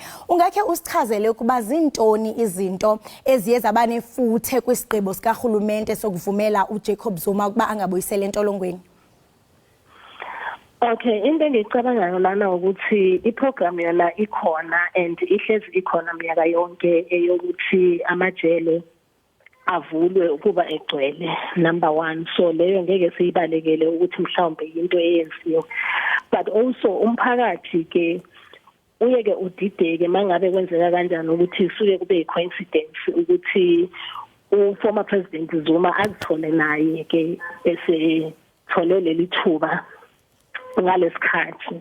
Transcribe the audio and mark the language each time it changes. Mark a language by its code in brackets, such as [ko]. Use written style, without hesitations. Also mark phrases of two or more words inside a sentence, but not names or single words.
[xh] Ungakhe usichazele ukuba zintoni izinto eziye zabanefuthe kwisigqibo sikarhulumente sokuvumela uJacob Zuma ukuba angabuyisele entolongweni? [zu] Okay, into engicabangayo lana ukuthi iprogram yona ikhona and ihlezi ikhona minyaka yonke eyokuthi amajele avulwe ukuba egcwele number 1. So leyo ngeke siyibalekele ukuthi mhlawumbe into eyenziwe. But also umphakathi ke uyeke udideke mangabe kwenzeka kanjani ukuthi suke kube coincidence ukuthi [en] former president [zu] Zuma azithole naye ke esethole leli thuba ngalesikhathi.